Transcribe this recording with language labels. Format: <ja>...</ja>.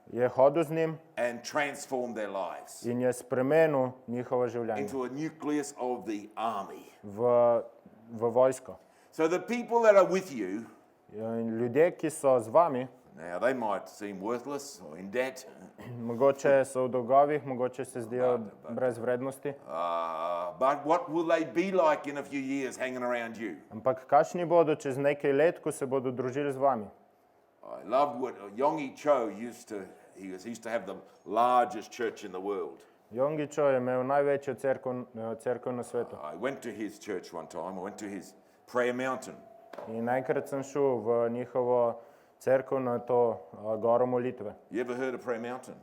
<sl>je hodil z njim</sl> <en>and transformed their lives</en> <sl>in je spremenil njihovo življenje</sl> <en>into a nucleus of the army.</en> <sl>v vojsko.</sl> <en>So the people that are with you,</en> <sl>In ljudje, ki so z vami,</sl> <en>now they might seem worthless or in debt,</en> <sl>mogoče so v dolgovih, mogoče se zdijo brez vrednosti,</sl> <en>but what will they be like in a few years hanging around you?</en> <sl>ampak kakšni bodo čez nekaj let, ko se bodo družili z vami?</sl> <en>I loved what Yonggi Cho used to, he used to have the largest church in the world.</en> <sl>Yonggi Cho je imel največjo cerkev na svetu.</sl> <en>I went to his church one time, I went to his prayer mountain.</en> <sl>In enkrat sem šel v njihovo cerkev na to goro molitve.</sl> <en>You ever heard of Prayer Mountain?</en>